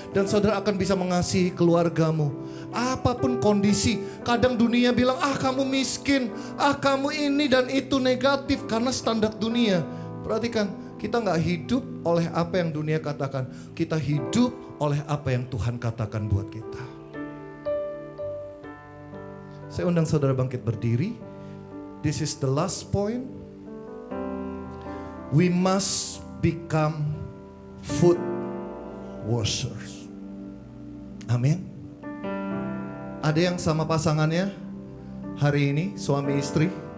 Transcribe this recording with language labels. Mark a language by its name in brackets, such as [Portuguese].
[Indonesian] Dan saudara akan bisa mengasihi keluargamu. Apapun kondisi, kadang dunia bilang, kamu miskin, kamu ini dan itu negatif karena standar dunia. Perhatikan, kita gak hidup oleh apa yang dunia katakan. Kita hidup oleh apa yang Tuhan katakan buat kita. Saya undang saudara bangkit berdiri. [English] This is the last point. We must become foot washers. Amin. [Indonesian] Ada yang sama pasangannya hari ini, suami istri?